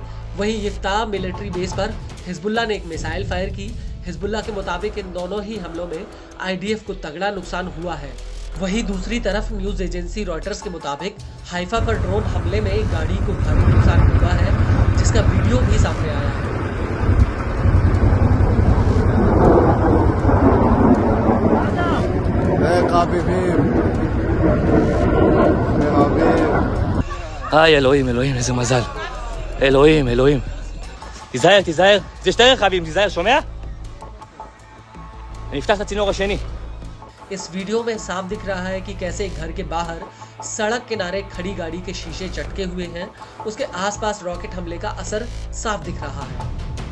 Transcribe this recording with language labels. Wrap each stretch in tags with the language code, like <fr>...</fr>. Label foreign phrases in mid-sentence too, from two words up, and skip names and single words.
<hi>वहीं यिफ्ताह</hi> <en>military base</en> <hi>पर हिजबुल्लाह ने एक</hi> <en>missile fire</en> <hi>की। हिजबुल्लाह के मुताबिक इन दोनों ही हमलों में आईडीएफ को तगड़ा नुकसान हुआ है। वहीं दूसरी तरफ</hi> <en>news agency</en> <hi>रॉयटर्स के मुताबिक हाइफा पर ड्रोन हमले में एक गाड़ी को भारी नुकसान हुआ है, जिसका वीडियो भी सामने आया है।</hi> <he>אלוהים, אלוהים, איזה מזל. אלוהים, אלוהים. תיזהר, תיזהר. זה שתי רכבים, תיזהר, שומע? אני אפתח את הצינור השני.</he> <hi>इस वीडियो में साफ दिख रहा है कि कैसे घर के बाहर सड़क किनारे खड़ी गाड़ी के शीशे चटके हुए हैं। उसके आसपास रॉकेट हमले का असर साफ दिख रहा है।</hi>